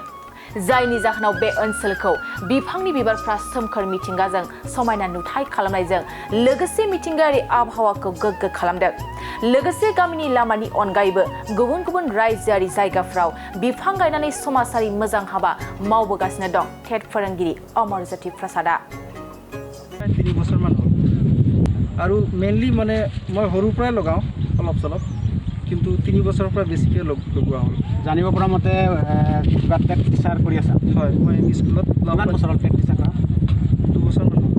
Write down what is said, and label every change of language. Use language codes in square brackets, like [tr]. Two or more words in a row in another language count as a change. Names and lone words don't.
[brx] जायनि जाहोनाव बे ओनसोलखौ बिफांनि बिबारफ्रा सोमखोर मिथिंगाजों समायना नुथाय खालामनायजों लोगोसे मिथिंगायारि आबहावाखौ गोग्गो खालामदों। लोगोसे गामिनि लामानि अनगायैबो गुबुन गुबुन रायजोआरि जायगाफ्राव बिफां गायनानै समाजारि मोजां हाबा मावबोगासिनो दं टेट फोरोंगिरि अमरज प्रसादा। [as] 3 বছৰমান হ'ল আৰু মেইনলি মানে মই সৰুৰ পৰাই লগাওঁ অলপ চলপ, কিন্তু 3 বছৰৰ পৰা বেছিকৈ লগোৱা হ'ল। জানিব পৰা মতে কিবা [en] TET teacher [as] কৰি আছা? হয়, মই [en] M E school [as] কিমান বছৰ হ'ল [en] TET teacher [as] কৰা? 2 বছৰমান হ'ল।